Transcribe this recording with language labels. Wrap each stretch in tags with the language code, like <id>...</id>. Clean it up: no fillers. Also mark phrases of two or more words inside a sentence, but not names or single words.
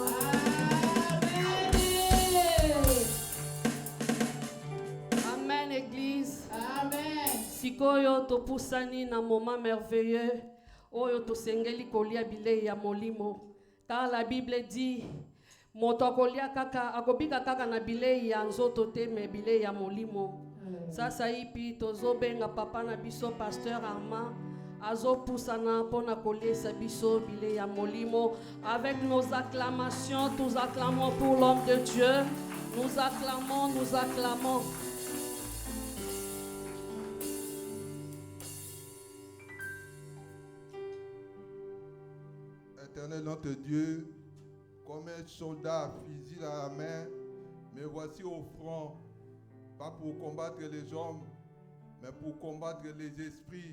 <fr>Amen, Église. Amen.</fr> <ln>Sikoyo topusani na</ln> <fr>moment merveilleux.</fr> <ln>Oyo tosengeli kolia bilei ya molimo.</ln> <fr>Car la Bible dit,</fr> <ln>moto akolia kaka, akobika kaka na bilei ya nzoto te me bilei ya molimo. Sasa ipi tozobenga papa na biso pasteur Armand. Azopusana pona koliesa biso bilei ya molimo.</ln> <fr>Avec nos acclamations, nous acclamons pour l'homme de Dieu. Nous acclamons, nous acclamons. Éternel notre Dieu, comme un soldat, fusil à la main, me voici au front, pas pour combattre les hommes, mais pour combattre les esprits.</fr>